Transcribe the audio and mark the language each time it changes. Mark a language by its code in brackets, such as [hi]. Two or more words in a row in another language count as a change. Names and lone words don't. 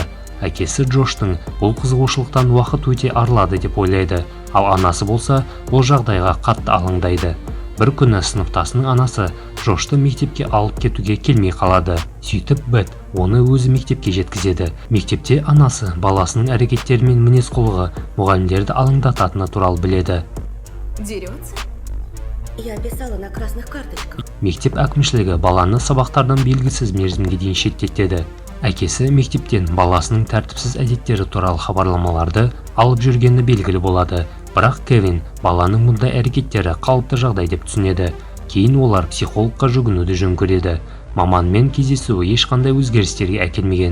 [kk] Әкесі Джоштың бұл қызығушылықтан уақыт өте арылады деп ойлайды, ал анасы болса, бұл жағдайға қатты алаңдайды. Бір күні сыныптасының анасы Джошты мектепке алып кетуге келмей қалады. Сөйтіп Бет оны өзі мектепке жеткізеді. Мектепте анасы баласының әрекеттері мен мінез-құлығы мұғалімдерді алаңдататыны туралы біледі. [ru] Дерется? Я писала на красных карточках. [kk] Мектеп әкімшілігі баланы сабақтардан белгісіз мерзімге дейін шеттетеді. Әкесі мектептен баласының тәртіпсіз әдеттері туралы хабарламаларды алып жүргені белгілі болады. Бірақ Кевин баланың мұндай әрекеттері қалыпты жағдай деп түсінеді. Кейін олар психологқа жүгінуді жөн көреді. Маманмен кездесуі ешқандай өзгерістерге әкелмеген.